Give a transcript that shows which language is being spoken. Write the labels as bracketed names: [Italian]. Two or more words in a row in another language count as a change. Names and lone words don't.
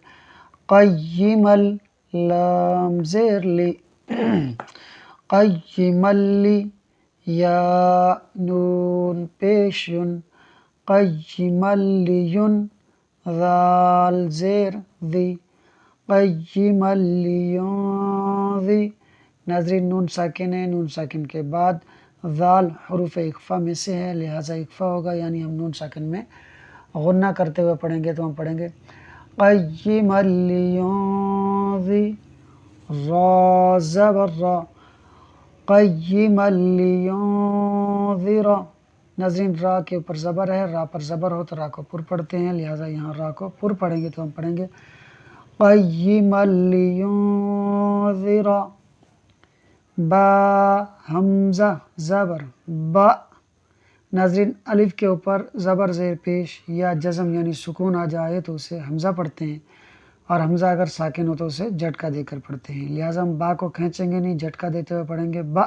[Arabic] قیمل لام زیر لی، قیمل لی، یا نون پیش یون، قیمل لیون، ذال زیر ذی، قیمل لینذی۔ [Urdu] ناظرین، نون ساکن ہے، نون ساکن کے بعد ذال حروف اخفا میں سے ہے، لہٰذا اخفا ہوگا، یعنی ہم نون ساکن میں غنہ کرتے ہوئے پڑھیں گے، تو ہم پڑھیں گے [Arabic] قیما لینذی، [Urdu] را زبر را، [Arabic] قیما لینذر۔ [Urdu] ناظرین، را کے اوپر زبر ہے، را پر زبر ہو تو را کو پر پڑھتے ہیں، لہٰذا یہاں را کو پر پڑھیں گے، تو ہم پڑھیں گے [Arabic] قیما لینذر۔ [Urdu] با حمزہ زبر با۔ ناظرین، الف کے اوپر زبر زیر پیش یا جزم یعنی سکون آ جائے تو اسے حمزہ پڑھتے ہیں، اور حمزہ اگر ساکن ہو تو اسے جھٹکا دے کر پڑھتے ہیں، لہٰذا ہم با کو کھینچیں گے نہیں، جھٹکا دیتے ہوئے پڑھیں گے با۔